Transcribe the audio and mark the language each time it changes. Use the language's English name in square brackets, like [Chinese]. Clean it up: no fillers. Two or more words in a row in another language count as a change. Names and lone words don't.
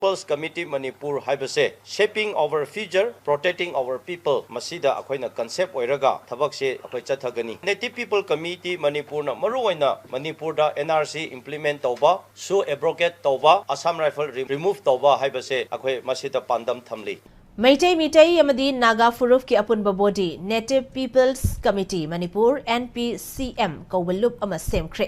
[English] People's Committee Manipur haibase shaping our future, protecting our people. [Manipuri] Masida akoina concept oiraga thabak se akoi chathagani. Native People Committee Manipur na maruwaina Manipur da NRC implement tauba, so abrogate tauba, Assam Rifle remove tauba haibase akoi masida pandam thamli. Meitei Amadi Naga ki apunba body Native People's Committee Manipur NPCM Kowulup ama Semkhare.